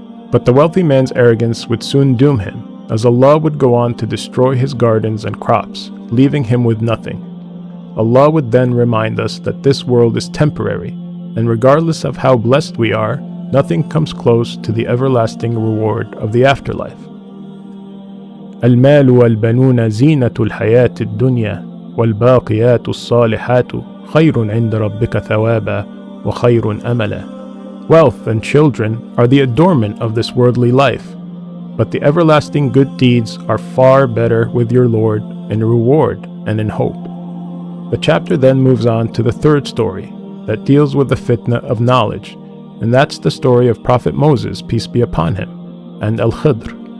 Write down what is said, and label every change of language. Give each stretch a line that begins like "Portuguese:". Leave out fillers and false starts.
English: But the wealthy man's arrogance would soon doom him, as Allah would go on to destroy his gardens and crops, leaving him with nothing. Allah would then remind us that this world is temporary, and regardless of how blessed we are, nothing comes close to the everlasting reward of the afterlife.
Arabic: المال والبنون زينة الحياة الدنيا والباقيات الصالحات خير عند ربك ثوابا وخير أملا.
English: Wealth and children are the adornment of this worldly life, but the everlasting good deeds are far better with your Lord in reward and in hope. The chapter then moves on to the third story that deals with the fitna of knowledge, and that's the story of Prophet Moses, peace be upon him. and Al-Khidr.